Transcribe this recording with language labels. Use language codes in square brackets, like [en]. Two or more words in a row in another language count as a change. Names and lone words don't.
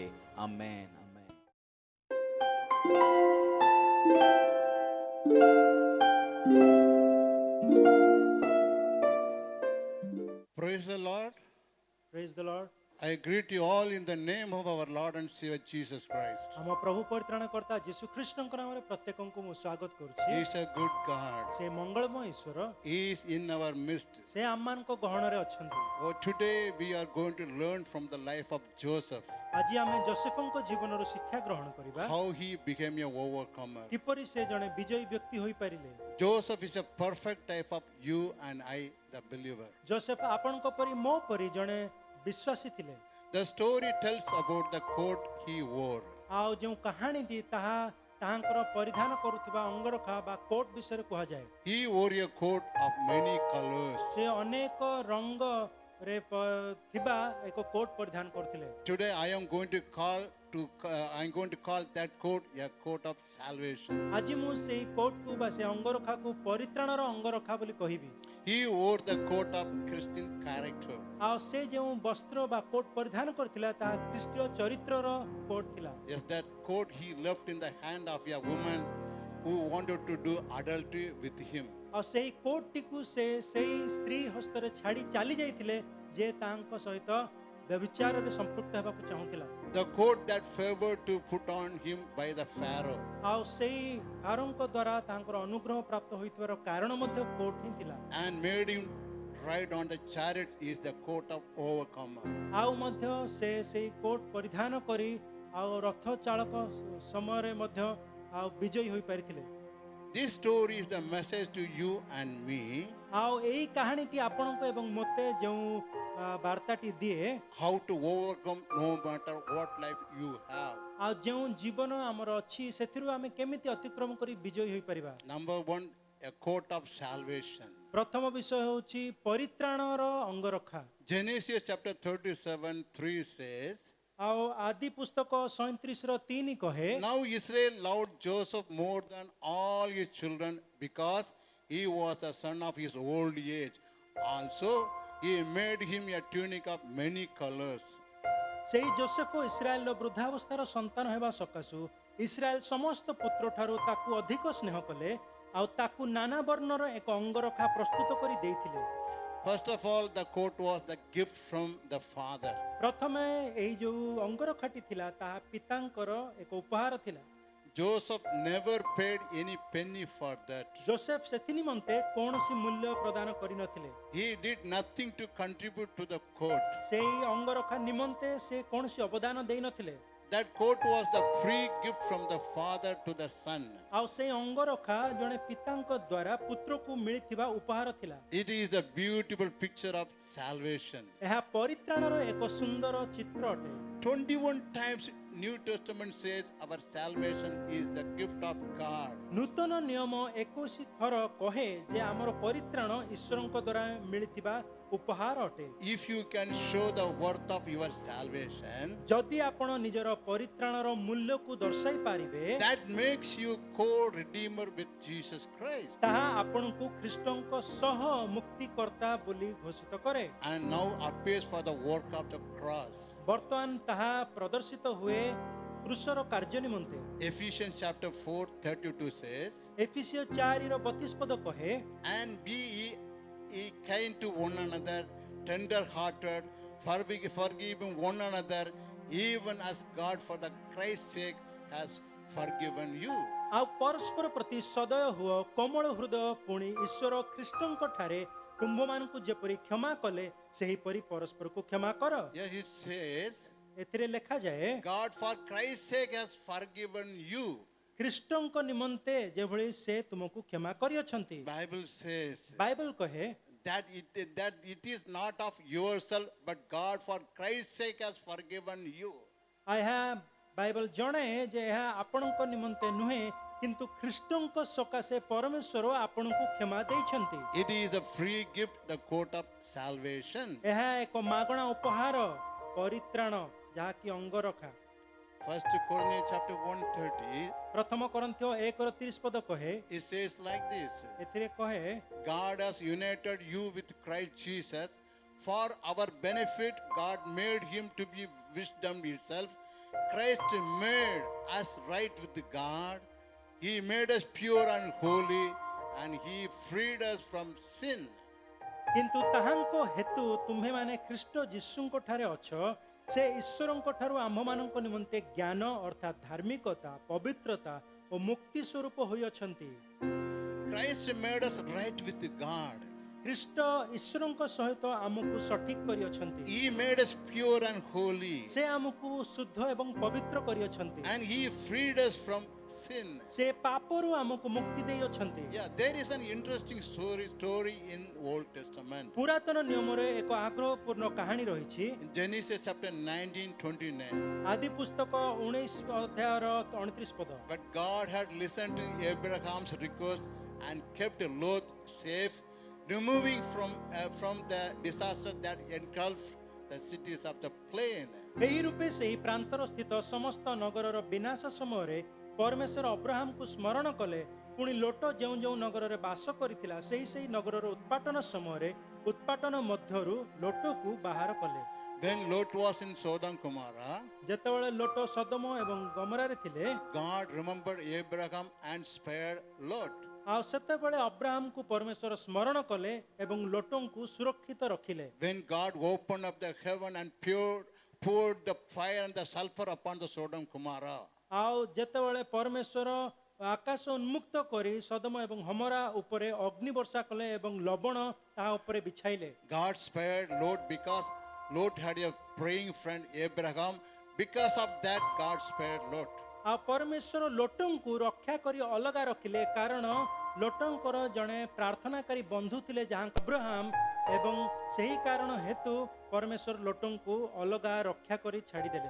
[en] Amen. Amen. Praise the Lord. Praise the Lord. I greet you all in the name of our Lord and Savior Jesus Christ. [or] ଆମ ପ୍ରଭୁ ପରିତ୍ରାଣକର୍ତ୍ତା ଯୀଶୁ ଖ୍ରୀଷ୍ଟଙ୍କ ନାମରେ ପ୍ରତ୍ୟେକଙ୍କୁ ମୁଁ ସ୍ୱାଗତ [en] He [or] କରୁଛି. [en] is a good God. [or] ସେ ମଙ୍ଗଳମୟ ଈଶ୍ୱର, [en] He is in our midst. [or] ସେ ଆମମାନଙ୍କ ଗହଣରେ ଅଛନ୍ତି. [en] Oh, today we are going to learn from the life of Joseph [or] ଆଜି ଆମେ ଯୋସେଫଙ୍କ ଜୀବନରୁ ଶିକ୍ଷା ଗ୍ରହଣ କରିବା. [en] how he became a overcomer. [or] କିପରି ସେ ଜଣେ ବିଜୟୀ ବ୍ୟକ୍ତି ହୋଇପାରିଲେ. [en] Joseph is a perfect type of you and I, the believer. [or] ଯୋସେଫ ଆପଣଙ୍କ ପରି ମୋ ପରି ଜଣେ ବିଶ୍ୱାସୀ ଥିଲେ. [en] The story tells about the coat he wore. [or] ଆଉ ଯେଉଁ କାହାଣୀଟି ତାହାଙ୍କର ପରିଧାନ କରୁଥିବା ଅଙ୍ଗରଖା ବା କୋଟ ବିଷୟରେ କୁହାଯାଏ. [en] He wore a coat of many colors. [or] ସେ ଅନେକ ରଙ୍ଗରେ ଥିବା ଏକ କୋଟ ପରିଧାନ କରୁଥିଲେ. [en] Today I am going to call that coat a coat of salvation. [or] ଆଜି ମୁଁ ସେଇ କୋଟକୁ ବା ସେ ଅଙ୍ଗରଖାକୁ ପରିତ୍ରାଣର ଅଙ୍ଗରଖା ବୋଲି କହିବି. [en] He wore the coat of Christian character. [or] ଆଉ ସେ ଯେଉଁ ବସ୍ତ୍ର ବା କୋଟ ପରିଧାନ କରିଥିଲା ତାହା ଖ୍ରୀଷ୍ଟୀୟ ଚରିତ୍ରର କୋଟ ଥିଲା. [en] Yes, that coat he left in the hand of a woman who wanted to do adultery with him. [or] ଆଉ ସେଇ କୋଟଟିକୁ ସେ ସେଇ ସ୍ତ୍ରୀ ହସ୍ତରେ ଛାଡ଼ି ଚାଲି ଯାଇଥିଲେ ଯେ ତାଙ୍କ ସହିତ ବ୍ୟଭିଚାରରେ ସମ୍ପୃକ୍ତ ହେବାକୁ ଚାହୁଁଥିଲା. [en] The coat that favored to put on him by the Pharaoh. [or] ଆଉ ସେଇ ଫାରୋଙ୍କ ଦ୍ୱାରା ତାଙ୍କର ଅନୁଗ୍ରହ ପ୍ରାପ୍ତ ହୋଇଥିବାର କାରଣ ମଧ୍ୟ କୋଟ ହିଁ ଥିଲା. [en] And made him ride on the chariots is the coat of overcomer. [or] ଆଉ ମଧ୍ୟ ସେ ସେଇ କୋଟ ପରିଧାନ କରି ଆଉ ରଥ ଚାଳକ ସମୟରେ ମଧ୍ୟ ଆଉ ବିଜୟୀ ହୋଇପାରିଥିଲେ. [en] This story is the message to you and me. [or] ଆଉ ଏଇ କାହାଣୀଟି ଆପଣଙ୍କ ଏବଂ ମୋତେ ଯେଉଁ ବାର୍ତ୍ତାଟି ଦିଏ, [en] How to overcome no matter what life you have. [or] ଆଉ ଯେଉଁ ଜୀବନ ଆମର ଅଛି ସେଥିରୁ ଆମେ କେମିତି ଅତିକ୍ରମ କରି ବିଜୟୀ ହୋଇପାରିବା. [en] Number one, a coat of salvation. [or] ପ୍ରଥମ ବିଷୟ ହେଉଛି ପରିତ୍ରାଣର ଅଙ୍ଗରଖା. [en] Genesis chapter 37:3 says, [or] ଆଉ ଆଦି ପୁସ୍ତକ 37:3 କହେ, [en] Now Israel loved Joseph more than all his children because he was the son of his old age. Also, He made him a tunic of many colors. [or] ସେହି ଯୋସେଫ ଇସ୍ରାଏଲର ବୃଦ୍ଧାବସ୍ଥାର ସନ୍ତାନ ହେବା ସକାଶୁ ଇସ୍ରାଏଲ ସମସ୍ତ ପୁତ୍ରଠାରୁ ତାକୁ ଅଧିକ ସ୍ନେହ କଲେ ଆଉ ତାକୁ ନାନା ବର୍ଣ୍ଣର ଏକ ଅଙ୍ଗରଖା ପ୍ରସ୍ତୁତ କରି ଦେଇଥିଲେ। [en] First of all, the coat was the gift from the father. [or] ପ୍ରଥମେ ଏହି ଯେଉଁ ଅଙ୍ଗରଖାଟି ଥିଲା ତାହା ପିତାଙ୍କର ଏକ ଉପହାର ଥିଲା। [en] Joseph never paid any penny for that. [or] ଯୋସେଫ ସେଥି ନିମନ୍ତେ କୌଣସି ମୂଲ୍ୟ ପ୍ରଦାନ କରିନଥିଲେ। [en] He did nothing to contribute to the coat. [or] ସେହି ଅଙ୍ଗରଖା ନିମନ୍ତେ ସେ କୌଣସି ଅବଦାନ ଦେଇନଥିଲେ। [en] That coat was the free gift from the father to the son. [or] ଆଉ ସେହି ଅଙ୍ଗରଖା ଜଣେ ପିତାଙ୍କ ଦ୍ୱାରା ପୁତ୍ରକୁ ମିଳିଥିବା ଉପହାର ଥିଲା। [en] It is a beautiful picture of salvation. [or] ଏହା ପରିତ୍ରାଣର ଏକ ସୁନ୍ଦର ଚିତ୍ର ଅଟେ। [en] 21 times New Testament says our salvation is the gift of God. [or] ନୂତନ ନିୟମ 21 ଥର କହେ ଯେ ଆମର ପରିତ୍ରାଣ ଈଶ୍ୱରଙ୍କ ଦ୍ୱାରା ମିଳିଥିବା ଉପହାର ଅଟେ। [en] If you can show the worth of your salvation, [or] ଯଦି ଆପଣ ନିଜର ପରିତ୍ରାଣର ମୂଲ୍ୟକୁ ଦର୍ଶାଇ ପାରିବେ [en] that makes you co-redeemer with Jesus Christ. [or] ତାହା ଆପଣଙ୍କୁ ଖ୍ରୀଷ୍ଟଙ୍କ ସହ ମୁକ୍ତିକର୍ତ୍ତା ବୋଲି ଘୋଷିତ କରେ। [en] And now appears for the work of the cross. [or] ବର୍ତ୍ତମାନ ତାହା ପ୍ରଦର୍ଶିତ ହୁଏ କ୍ରୁଶର କାର୍ଯ୍ୟ ନିମନ୍ତେ। [en] Ephesians chapter 4:32 says, [or] ଏଫିସିୟ 4:32 ପଦ କହେ, [en] and be ye kind to one another, tender-hearted, forgiving one another, even as God for the Christ's sake has forgiven you. [or] ଆଉ ପରସ୍ପର ପ୍ରତି ସଦୟ ହୁଅ, କୋମଳ ହୃଦୟ, ପୁଣି ଈଶ୍ୱର ଖ୍ରୀଷ୍ଟଙ୍କ ଠାରେ ତୁମ୍ଭମାନଙ୍କୁ ଯେପରି କ୍ଷମା କଲେ ସେହିପରି ପରସ୍ପରକୁ କ୍ଷମା କର। [en] Yes, it says, [or] ଏଥିରେ ଲେଖାଯାଏ [en] God for Christ's sake has forgiven you. [or] ଖ୍ରୀଷ୍ଟଙ୍କ ନିମନ୍ତେ ଯେଭଳି ସେ ତୁମକୁ କ୍ଷମା କରିଅଛନ୍ତି। [en] Bible says [or] ବାଇବଲ କହେ [en] that it is not of yourself, but God for Christ's sake has forgiven you. [or] ଏହା ବାଇବଲ ଜଣେ ଯେ ଏହା ଆପଣଙ୍କ ନିମନ୍ତେ ନୁହେଁ କିନ୍ତୁ ଖ୍ରୀଷ୍ଟଙ୍କ ସକାଶେ ପରମେଶ୍ୱର ଆପଣଙ୍କୁ କ୍ଷମା ଦେଇଛନ୍ତି। [en] It is a free gift, the coat of salvation. [or] ଏହା ଏକ ମାଗଣା ଉପହାର ପରିତ୍ରାଣ ଯାହାକି ଅଙ୍ଗରଖା। [en] 1 Corinthians chapter 1:30, [or] ପ୍ରଥମ କରନ୍ଥୀୟ 1:30 ପଦ କହେ, [en] it says like this, [or] ଏଥିରେ କହେ [en] God has united you with Christ Jesus. For our benefit, God made him to be wisdom itself. Christ made us right with God. He made us pure and holy, and he freed us from sin. [or] କିନ୍ତୁ ତାହାଙ୍କ ହେତୁ ତୁମ୍ଭେମାନେ ଖ୍ରୀଷ୍ଟ ଯୀଶୁଙ୍କ ଠାରେ ଅଛ, ସେ ଈଶ୍ୱରଙ୍କ ଠାରୁ ଆମ୍ଭମାନଙ୍କ ନିମନ୍ତେ ଜ୍ଞାନ ଅର୍ଥାତ୍ ଧାର୍ମିକତା, ପବିତ୍ରତା ଓ ମୁକ୍ତି ସ୍ୱରୂପ ହୋଇଅଛନ୍ତି। [en] Christ made us right with God. [or] ଖ୍ରୀଷ୍ଟ ଈଶ୍ୱରଙ୍କ ସହିତ ଆମକୁ ସଠିକ କରିଅଛନ୍ତି। [en] He made us pure and holy, [or] ସେ ଆମକୁ ଶୁଦ୍ଧ ଏବଂ ପବିତ୍ର କରିଅଛନ୍ତି। [en] and he freed us from sin. [or] ସେ ପାପରୁ ଆମକୁ ମୁକ୍ତି ଦେଇଅଛନ୍ତି। [en] Yeah, there is an interesting story in Old Testament. [or] ପୁରାତନ ନିୟମରେ ଏକ ଆଗ୍ରହପୂର୍ଣ୍ଣ କାହାଣୀ ରହିଛି। [en] In Genesis chapter 19:29. [or] ଆଦି ପୁସ୍ତକ 19:29 ପଦ। [en] But God had listened to Abraham's request and kept Lot safe, removing from the disaster that engulfed the cities of the plain. [or] ଏହି ରୂପେ ସେହି ପ୍ରାନ୍ତର ସ୍ଥିତ ସମସ୍ତ ନଗରର ବିନାଶ ସମୟରେ ପରମେଶ୍ୱର ଅବ୍ରାହମକୁ ସ୍ମରଣ କଲେ। ପୁଣି ଲୋଟ ଯେଉଁ ଯେଉଁ ନଗରରେ ବାସ କରିଥିଲା ସେହି ନଗରର ଉତ୍ପାଟନ ସମୟରେ ଉତ୍ପାଟନ ମଧ୍ୟରୁ ଲୋଟକୁ ବାହାର କଲେ। [en] When Lot was in Sodom and Gomorrah, [or] ଯେତେବେଳେ ଲୋଟ ସଦମ ଏବଂ ଗମରାରେ ଥିଲେ, [en] God remembered Abraham and spared Lot. [or] ଆଉ ସେତେବେଳେ ଅବ୍ରାହମକୁ ପରମେଶ୍ୱର ସ୍ମରଣ କଲେ ଏବଂ ଲୋଟଙ୍କୁ ସୁରକ୍ଷିତ ରଖିଲେ। [en] When God opened up the heaven and poured the fire and the sulfur upon the Sodom and Gomorrah, [or] ଆଉ ଯେତେବେଳେ ପରମେଶ୍ୱର ଆକାଶ ଉନ୍ମୁକ୍ତ କରି ସଦମ ଏବଂ ହମରା ଉପରେ ଅଗ୍ନି ବର୍ଷା କଲେ ଏବଂ ଲବଣ ତାହା ଉପରେ ବିଛାଇଲେ। [en] God spared Lot because Lot had a praying friend Abraham. Because of that, God spared Lot. [or] ଆଉ ପରମେଶ୍ୱର ଲୋଟଙ୍କୁ ରକ୍ଷା କରି ଅଲଗା ରଖିଲେ କାରଣ ଲୋଟଙ୍କର ଜଣେ ପ୍ରାର୍ଥନାକାରୀ ବନ୍ଧୁ ଥିଲେ ଯାହାଙ୍କ ଅବ୍ରାହମ ଏବଂ ସେହି କାରଣ ହେତୁ ପରମେଶ୍ୱର ଲୋଟଙ୍କୁ ଅଲଗା ରକ୍ଷା କରି ଛାଡ଼ିଦେଲେ।